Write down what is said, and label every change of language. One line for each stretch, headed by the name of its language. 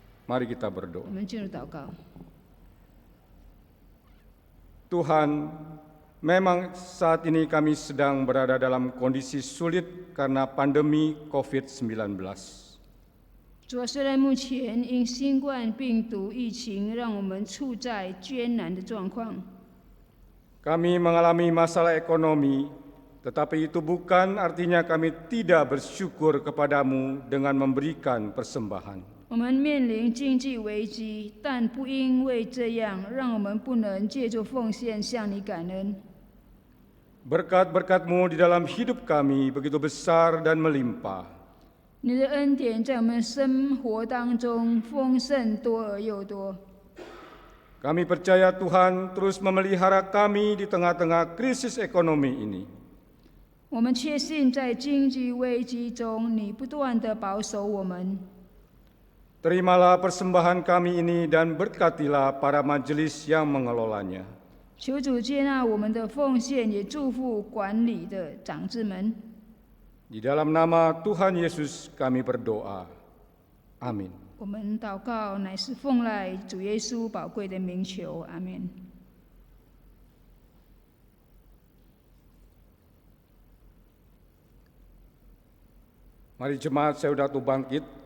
Indonesian: Mari kita berdoa.
Chinese: 我们进入祷告。
Indonesian: Tuhan, memang saat ini kami sedang berada dalam kondisi sulit karena pandemi COVID-19.
Chinese: 主啊，虽然目前因新冠病毒疫情让我们处在艰难的状况，
Indonesian: Kami mengalami masalah ekonomi, tetapi itu bukan artinya kami tidak bersyukur kepadamu dengan memberikan persembahan.
Chinese: 我们面临经济危机，但不因为这样，让我们不能借助奉献向你感恩。
Indonesian: Berkat-berkat-Mu di dalam hidup kami begitu besar dan melimpah.
Chinese: 你的恩典在我们生活当中丰盛多而又多。
Indonesian: Kami percaya Tuhan terus memelihara kami di tengah-tengah krisis ekonomi ini.
Chinese: 我们确信在经济危机中，你不断地保守我们。
Indonesian: Terimalah persembahan kami ini dan berkatilah para majelis yang mengelolanya.
Chinese: 求主接纳我们的奉献，也祝福管理的长子们。
Indonesian: Di dalam nama Tuhan Yesus kami berdoa. Amin.
Chinese: 我们祷告乃是奉赖主耶稣宝贵的名求，阿们。
Indonesian: Mari jemaat saudara bangkit